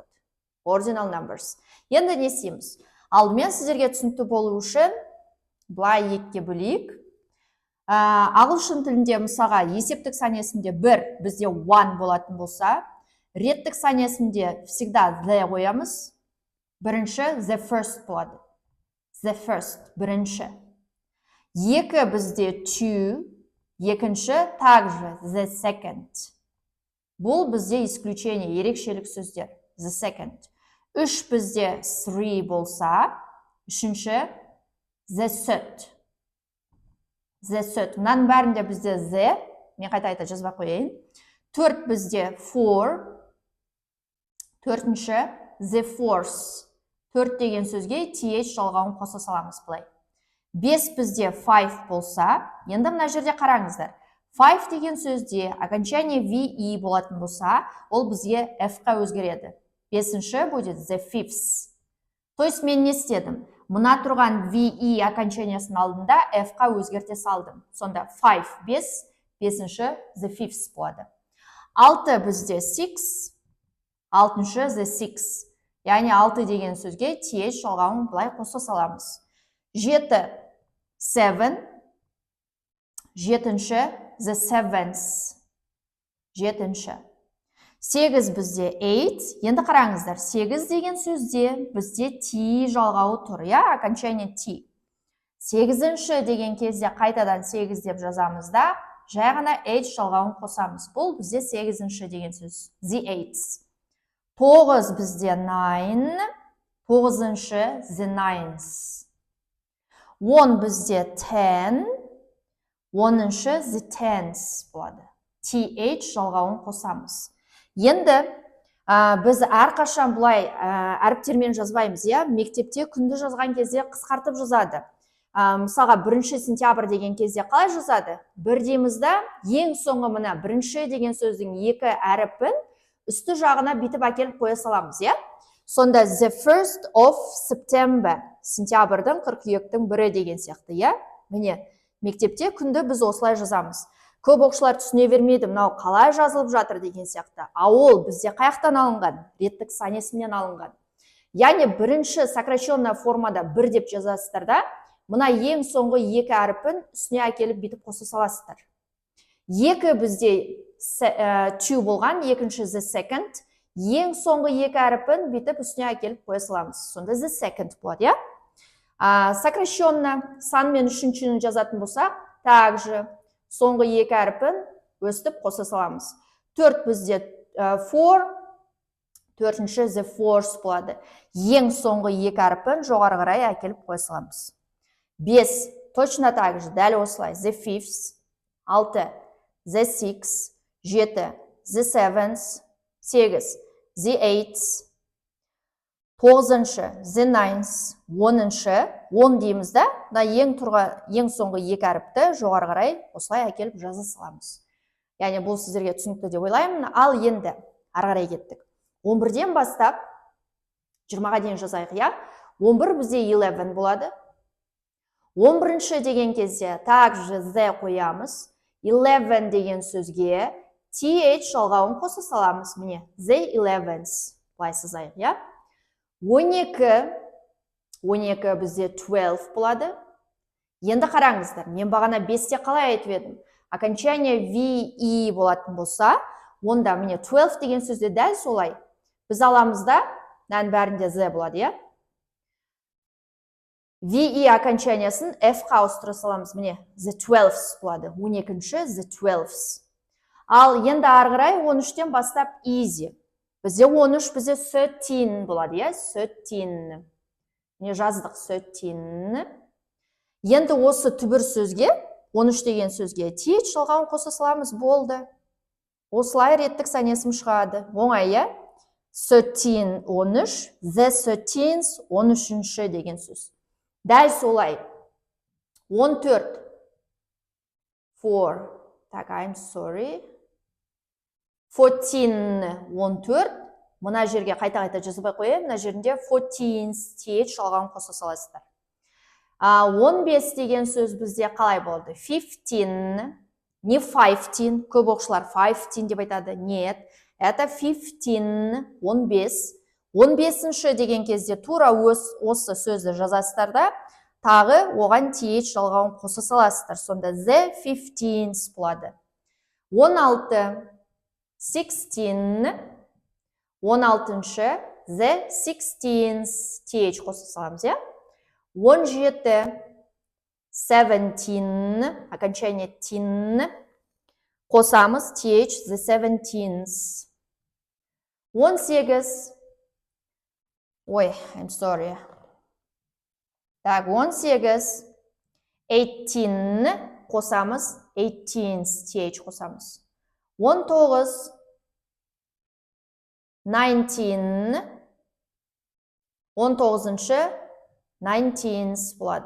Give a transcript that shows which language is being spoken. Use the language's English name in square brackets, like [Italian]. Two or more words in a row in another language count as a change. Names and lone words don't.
[English] Ordinal numbers. [Kazakh] Енді не істейміз? Алдымен сіздерге түсінікті болу үшін былай екіге бөлейік. Ағылшын тілінде мысалға есептік сан есімде 1 бізде 1 болатын болса, реттік сан есімде всегда the қоямыз. [English] Бірінші the first болады. The first, [Kazakh] бірінші. 2 бізде 2, екінші также [English] the second. [Kazakh] Бұл бізде исключение, ерекшелік сөздер. [English] The second. [Kazakh] 3 бізде 3 болса, үшінші [English] the third. The third. [Kazakh] Мұнан бәрінде бізде the, мен қайта жазба қояйын. 4 бізде 4, төртінші [English] the fourth. [Kazakh] 4 деген сөзге th жалғауын қоса саламыз былай. 5 бізде 5 болса, енді мына жерде қараңыздар. 5 деген сөзде окончание ve болатын болса, ол бізге f-қа өзгереді. 5-ші будет [English] the fifth. [Russian] То есть [Kazakh] мен не істедім? Мұна тұрған ve окончаниясын алдында f-қа өзгерте салдым. Сонда 5, 5-ші [English] the fifth [Kazakh] болады. 6 бізде 6, 6-шы [English] the sixth. [Kazakh] Яғни 6 деген сөзге th жалғауын былай қоса саламыз. 7, 7, 7-ші [English] the seventh. [Kazakh] 7-ші. 8 бізде 8. Енді қараңыздар, 8 деген сөзде бізде t жалғауы тұр, я, окончание t. 8-ші деген кезде қайтадан 8 деп жазамыз да, жай ғана h жалғауын қосамыз. Бұл бізде 8-ші деген сөз, [English] the eighth. 9 бізде 9, 9-ші the ninth. [Kazakh] 10 бізде 10, 10-ші [English] the tenth [Kazakh] болады. th жалғауын қосамыз. Енді біз әрқашан бұлай әріптермен жазбаймыз, иә? Мектепте күнді жазған кезде қысқартып жазады. Мысалға 1 сентябрь деген кезде қалай жазады? 1 деймізді, ең соңғы мына 1 деген сөздің 2 әріпін үсті жағына битіп әкеліп қоя саламыз, иә? [English] Сонда the first of September, [Kazakh] сентябрьдің 42-тің 1 деген сияқты, иә? Міне, мектепте күнді біз осылай жазамыз. Көп оқушылар түсіне бермейді, мынау қалай жазылып жатыр деген сияқты. Ол бізде қаяқтан алынған? Реттік сан есімнен алынған. Яғни бірінші сокращенная формада 1 деп жазасыздар да, мына ең соңғы 2 әріпін үстіне әкеліп битіп қоса саласыздар. 2 бізде 2 болған, екінші [English] the second, [Kazakh] ең соңғы 2 әріпін битіп үстіне әкеліп қоя саламыз. Сонда [English] the second [Kazakh] болады, иә? Сокращенная санмен үшіншіні жазатын болсақ, также соңғы 2 әріпін өстіп қоса саламыз. 4 бізде 4, 4-ші [English] the fourth [Kazakh] болады. Ең соңғы 2 әріпін жоғары қарай әкеліп қоя саламыз. 5, [Russian] точно так же, [Kazakh] дәл осылай, [English] the fifth. 6, the sixth. 7, the seventh. 8, the eighth. 9-шы the ninth. [Kazakh] 10-шы, 10 дейміз да, ең соңғы 2 әріпті жоғары қарай осылай әкеліп жаза саламыз. Яғни бұл сіздерге түсінікті деп ойлаймын. Ал енді ары қарай кеттік. 11-ден бастап 20-ға дейін жазайық, иә? 11 бізде 11 болады. 11-ші деген кезде также [English] the қоямыз. [Kazakh] 11 деген сөзге th жалғауын қоса саламыз. Міне, [English] the 11th. [Kazakh] Былай сызайық, иә? 12 бізде 12 болады. Енді қараңыздар, мен бағана 5-те қалай айтып едім? Окончание ve болатын болса, онда міне 12 деген сөзде дәл солай. Біз аламыз да, мынаның бәрінде the болады, иә? ve окончаниясын f-қа ауыстыра саламыз, міне, [English] the 12th болады. 12-ші the 12th. [Kazakh] Ал енді ары қарай 13-тен бастап easy. Бізде 13, бізде 13 болады, иә? 13. Не жаздық 13. Енді осы түбір сөзге, 13 деген сөзге th жалғауын қоса саламыз, болды. Осылай реттік сан есім шығады. Оңай, иә? 13 13, [English] the 13th [Kazakh] 13-ші деген сөз. Дәл солай. 14 4. [Russian] Так, [English] I'm sorry. 14 14. [Kazakh] Мына жерге қайта-қайта жазбай қояйын. Мына жерінде 14th th жалғауын қоса саласыздар. 15 деген сөз бізде қалай болды? 15, не 15, көп оқушылар 15 деп айтады. [Russian] Нет, это 15, 15. [Kazakh] 15-ші деген кезде тура осы сөзді жазасыздар да, тағы оған th жалғауын қоса саласыздар. Сонда [English] the 15th [Kazakh] болады. 16, 16, 16-шы, [English] the 16th [Kazakh] th қоса саламыз, я? 17, 17, окончание тин, қосамыз th, [English] the 17th. 18, ой, I'm sorry. [Kazakh] Так, 18, 18, қосамыз, 18th th қосамыз. 19, 19, 19-шы, 19th болады.